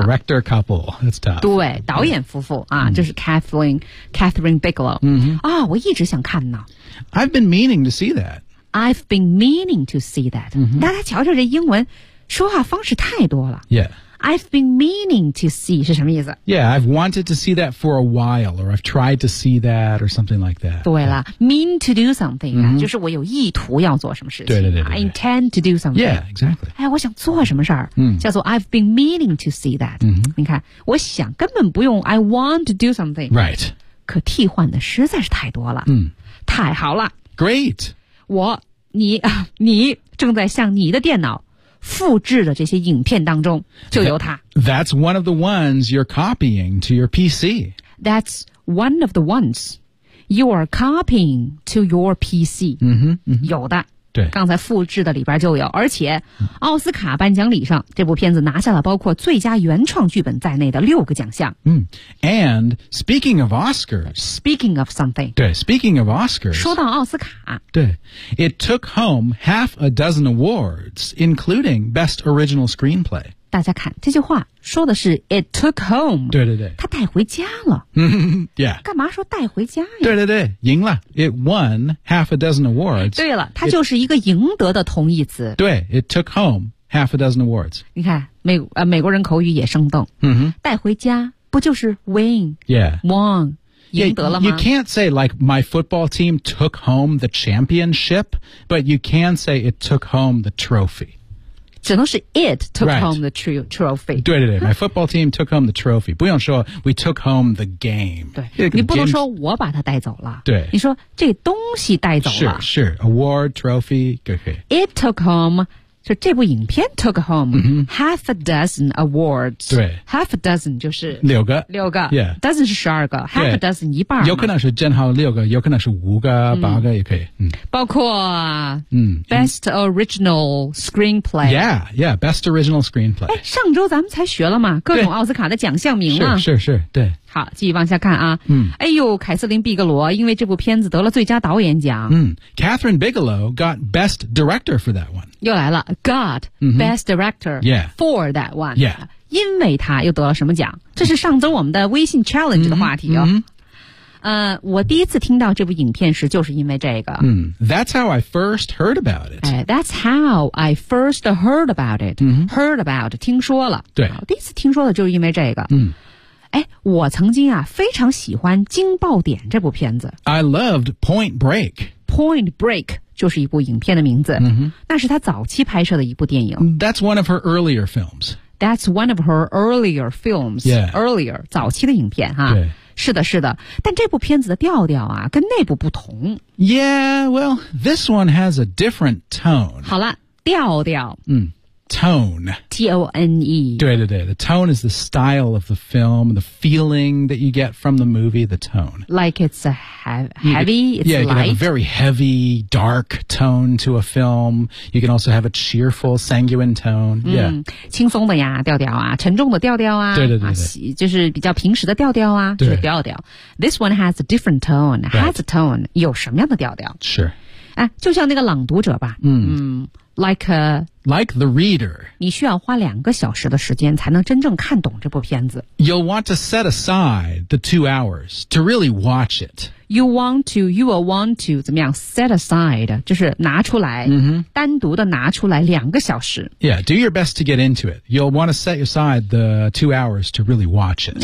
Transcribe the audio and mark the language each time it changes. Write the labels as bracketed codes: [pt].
[en] ，Director couple， that's tough。 [zh] 对，导演夫妇、yeah. 啊，就是 Catherine Bigelow。嗯哼，啊，我一直想看呢。 [en] I've been meaning to see that. I've been meaning to see that、 mm-hmm.。 [zh] 大家瞧瞧这英文说话方式太多了。 [en] Yeah。 I've been meaning to see [zh] 是什么意思 [en] Yeah, I've wanted to see that for a while or I've tried to see that or something like that [zh] 对了、 [en] yeah. mean to do something、 mm-hmm. [zh] 就是我有意图要做什么事情对对 对, 对, 对 [en] I intend to do something Yeah, exactly [zh] 哎，我想做什么事儿、嗯、叫做 [en] I've been meaning to see that、嗯、 [zh] 你看我想根本不用 [en] I want to do something Right [zh] 可替换的实在是太多了、嗯、太好了 [en] Great [zh] 我你正在向你的电脑复制的这些影片当中就有它 [en] That's one of the ones you're copying to your PC That's one of the ones you're copying to your PC 嗯哼 [zh] 有的对刚才复制的里边就有而且奥斯卡颁奖礼上这部片子拿下了包括最佳原创剧本在内的六个奖项 [en] 嗯 And speaking of Oscars Speaking of something [zh] 对 [en] Speaking of Oscars [zh] 说到奥斯卡对 [en] It took home half a dozen awards including Best Original Screenplay [zh] 大家看这句话说的是 [en] It took home [zh] 对对对他带回家了 [en] Yeah [zh] 干嘛说带回家呀对对对赢了 [en] It won half a dozen awards [zh] 对了它就是一个赢得的同义词对 [en] It took home half a dozen awards [zh] 你看美国人口语也生动、 mm-hmm. 带回家不就是 [en] win Yeah won [zh] 赢得了吗 [en] You can't say like my football team took home the championship but you can say it took home the trophy [zh] 只能是 [en] it took、right. home the trophy [zh] 对对对 [en] my football team took home the trophy [zh] 不用说 [en] we took home the game [zh] 对你不能说我把它带走了对你说这东西带走了 [en] sure sure award trophy okay. it took home [zh] 就这部影片 [en] took home、 mm-hmm. half a dozen awards [zh] 对 [en] half a dozen [zh] 就是六个 yeah dozen 是十二个 [en] half a dozen [zh] 一半有可能是正好六个有可能是五个、嗯、八个也可以、嗯、包括 [en] Best Original Screenplay Yeah, yeah, Best Original Screenplay [zh] 上周咱们才学了嘛各种奥斯卡的奖项名啊是是是对好继续往下看啊、嗯、哎呦凯瑟琳·毕格罗因为这部片子得了最佳导演奖、 [en] 嗯、Catherine Bigelow got Best Director for that one 又来了 got Best Director、 mm-hmm. yeah. for that one Yeah [zh] 因为他又得了什么奖？这是上周我们的微信 challenge 的话题哦。我第一次听到这部影片时，就是因为这个。 [en] That's how I first heard about it. That's how I first heard about it. Heard about, [zh] 听说了。对。第一次听说的就是因为这个。我曾经啊，非常喜欢《惊爆点》这部片子。 [en] I loved Point Break. [zh] Point Break 就是一部影片的名字。那是他早期拍摄的一部电影。 [en] That's one of her earlier films. That's one of her earlier films. Yeah. Earlier, [zh] 早期的影片哈。对。是的，是的，但这部片子的调调啊，跟那部不同。 [en] Yeah, well, this one has a different tone. 好了，调调。 Tone. T-O-N-E. 对对对 ，the tone is the style of the film, the feeling that you get from the movie, the tone. Like it's a heavy, it's yeah, Yeah, you can have a very heavy, dark tone to a film. You can also have a cheerful, sanguine tone. Yeah. [zh] 轻松的呀，调调啊，沉重的调调啊。对对对对。就是比较平时的调调啊，就是调调。 [en] This one has a different tone. Has a tone. [zh] 有什么样的调调？是。就像那个朗读者吧。 [en] Like the reader. [zh] 你需要花两个小时的时间才能真正看懂这部片子。 [en] You'll want to set aside the 2 hours to really watch it. You will want to, [zh] 怎么样 [en] set aside, [zh] 就是拿出来、单独的拿出来两个小时。 [en] Yeah, do your best to get into it. You'll want to set aside the 2 hours to really watch it.